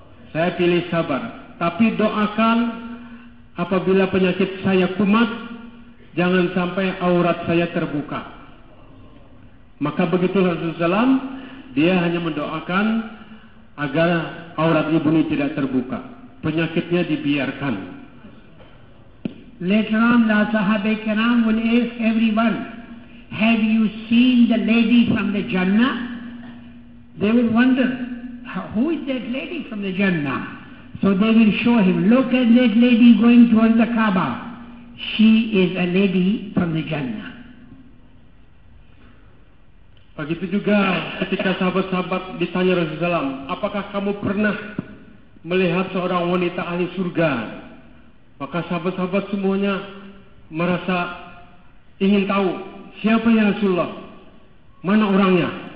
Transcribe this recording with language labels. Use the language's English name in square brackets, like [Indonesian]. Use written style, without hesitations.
[Indonesian] Saya pilih sabar. Tapi doakan apabila penyakit saya kumat, jangan sampai aurat saya terbuka. Maka begitu Rasulullah SAW, dia hanya mendoakan agar aurat ibu ini tidak terbuka. Penyakitnya dibiarkan. [English] Later on, the Sahaba Kiram will ask everyone, have you seen the lady from the Jannah? They will wonder, who is that lady from the Jannah? So they will show him, look at that lady going towards the Kaaba. She is a lady from the Jannah. [Indonesian] Begitu juga ketika sahabat-sahabat ditanya Rasulullah SAW, apakah kamu pernah melihat seorang wanita ahli surga? Maka sahabat-sahabat semuanya merasa ingin tahu, siapa ya Rasulullah? Mana orangnya?